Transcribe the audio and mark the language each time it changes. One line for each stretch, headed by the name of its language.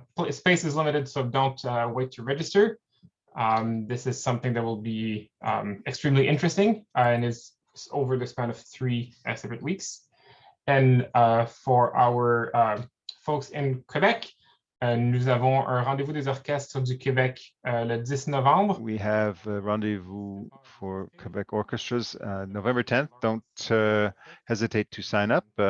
English: Space is limited, so don't wait to register. This is something that will be extremely interesting and is over the span of 3 separate weeks. And for our folks in Quebec,
French: nous avons un rendez-vous des orchestres du Québec le 10 novembre.
English: We have a rendezvous for Quebec orchestras November 10th. Don't hesitate to sign up.